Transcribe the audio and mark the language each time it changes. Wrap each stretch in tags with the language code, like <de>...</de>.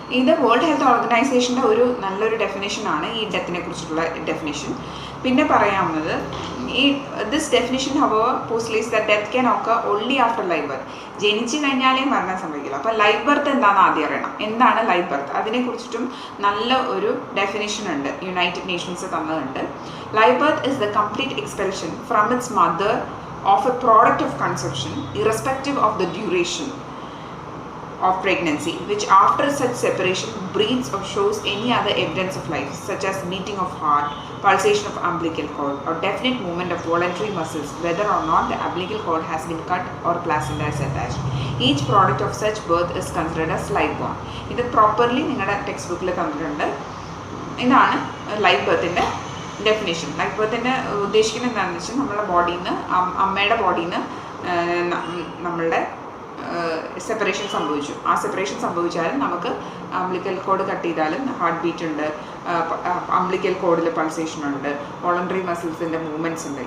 <ml>ഇത് world health ഓർഗനൈസേഷൻ്റെ ഒരു നല്ലൊരു ഡെഫിനേഷനാണ് ഈ ഡെത്തിനെ കുറിച്ചിട്ടുള്ള ഡെഫിനേഷൻ. പിന്നെ പറയാവുന്നത് ഈ</ml> <en>This definition however postulates that death can occur only after live birth.</en> <ml>ജനിച്ചു കഴിഞ്ഞാലേ മരണം സംഭവിക്കില്ല. അപ്പോൾ ലൈവ് ബർത്ത് എന്താണെന്ന് ആദ്യം അറിയണം. എന്താണ് ലൈവ് ബർത്ത്? അതിനെക്കുറിച്ചിട്ടും നല്ല ഒരു ഡെഫിനേഷൻ ഉണ്ട്, United Nations തന്നതുണ്ട്.</ml> <en>Live birth is the complete expulsion from its mother of a product of conception irrespective of the duration of pregnancy, which after such separation breeds or shows any other evidence of life, such as beating of heart, pulsation of umbilical cord, or definite movement of voluntary muscles, whether or not the umbilical cord has been cut or placenta is attached. Each product of such birth is considered as live born.</en> <ml>ഇത് properly നിങ്ങളുടെ text ബുക്കിൽ തന്നിട്ടുണ്ട്. ഇതാണ് live ബർത്തിൻ്റെ definition. Live ബർത്തിൻ്റെ ഉദ്ദേശിക്കുന്നത് എന്താണെന്ന് വെച്ചാൽ നമ്മുടെ ബോഡിയിൽ നിന്ന്, അമ്മയുടെ ബോഡിയിൽ നിന്ന് നമ്മളുടെ സെപ്പറേഷൻ സംഭവിച്ചു. ആ സെപ്പറേഷൻ സംഭവിച്ചാലും നമുക്ക് അംബ്ലിക്കൽ കോഡ് കട്ട് ചെയ്താലും ഹാർട്ട് ബീറ്റ് ഉണ്ട്, അംബ്ലിക്കൽ കോഡിൽ പൾസേഷൻ ഉണ്ട്, വോളണ്ടറി മസിൽസിൻ്റെ മൂവ്മെൻറ്റ്സ് ഉണ്ട്.</ml>